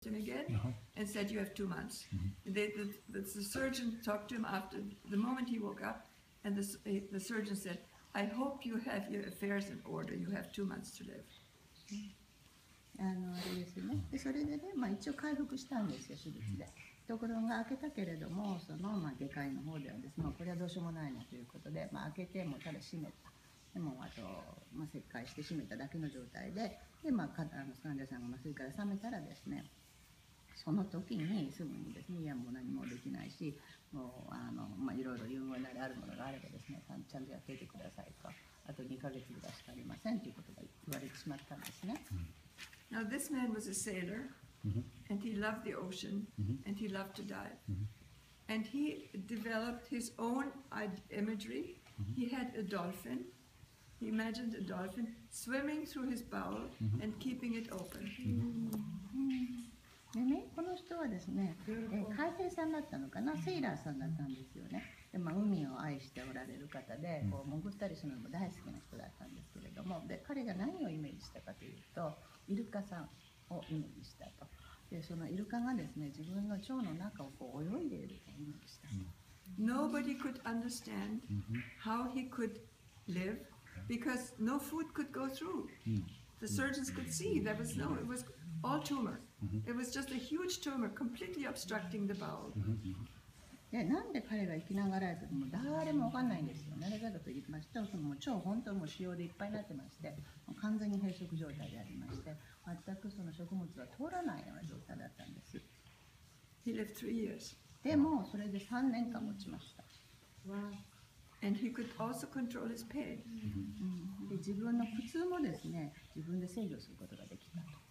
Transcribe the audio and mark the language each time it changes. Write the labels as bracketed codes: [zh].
[en] him again and said, "You have 2 months." The surgeon talked to him after the moment he woke up, and the surgeon said, "I hope you have your affairs in order. You have 2 months to live." [ja] あれですね。でそれでね、一応回復したんですよ、手術で。ところが開けたけれども、その外科医の方ではですね、これはどうしようもないなということで、開けてもただ閉めた。でもあと、切開して閉めただけの状態で、患者さんが麻酔から覚めたらですね、その時にすぐにですね、いやもう何もできないし、もういろいろ有能なりあるものがあればですね、ちゃんとやっていてくださいと、あと2ヶ月ぐらいしかありませんということが言われてしまったんですね。 [en] Now this man was a sailor, and he loved the ocean, and he loved to dive. And he developed his own imagery. He had a dolphin. He imagined a dolphin swimming through his bowel and keeping it open. [ja] でね、この人はですね、海兵さんだったのかな、セイラーさんだったんですよね。で海を愛しておられる方で、潜ったりするのも大好きな人だったんですけれども、で彼が何をイメージしたかというと、イルカさんをイメージしたと。でそのイルカがですね、自分の腸の中を泳いでいるとイメージした。 [en] Nobody could understand how he could live because no food could go through. The surgeons could see there was no, it was all tumor. It was just a huge tumor completely obstructing the bowel. [ja] でなんで彼が生きながらやとも誰も分かんないんですよ。なぜかと言いますと、その腸本当にもう腫瘍でいっぱいになってまして、完全に閉塞状態でありまして、全くその食物は通らないような状態だったんです。 [en] He lived 3 years. [ja] でもそれで3年間持ちました。 [en] And he could also control his pain. [ja] で自分の苦痛もですね、自分で制御することができたと。